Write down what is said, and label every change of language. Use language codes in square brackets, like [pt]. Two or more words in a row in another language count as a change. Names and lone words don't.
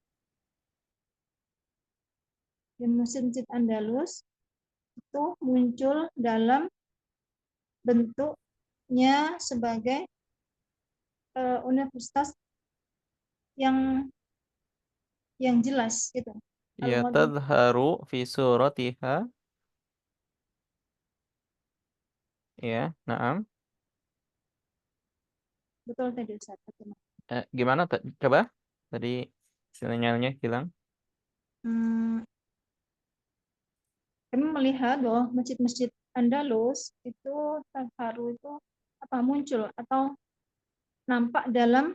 [id] Dan masjid-masjid Andalus itu muncul dalam bentuknya sebagai universitas yang jelas gitu. [ar] يا تظهر في صورتها. يا، نعم. [id] Betul tadi Ustaz. Gimana? Coba. Tadi sinyalnya hilang. Kami melihat bahwa masjid-masjid Andalus itu tadharu itu muncul atau nampak dalam